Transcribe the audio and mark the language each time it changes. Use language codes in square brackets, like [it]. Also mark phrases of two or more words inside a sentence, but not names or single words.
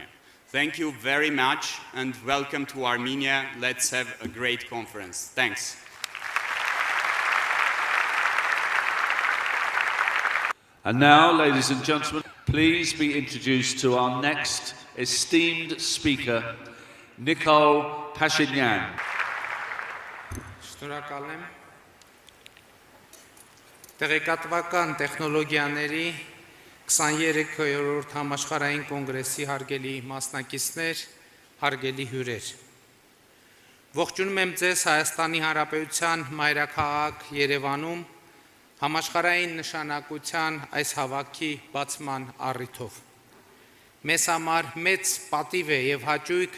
[en] Thank you very much and welcome to Armenia. Let's have a great conference. Thanks. And now, ladies and gentlemen, please be introduced to our next esteemed speaker, Nikol Pashinyan. [hy] Շնորհակալ եմ։ Տեղեկատվական տեխնոլոգիաների 23-րդ համաշխարհային կոնգրեսի հարգելի մասնակիցներ, հարգելի հյուրեր։ Ողջունում եմ ձեզ Հայաստանի Հանրապետության մայրաքաղաք Երևանում համաշխարհային նշանակության այս հավաքի բացման առիթով։ Մեզ համար մեծ պատիվ է եւ հաճույք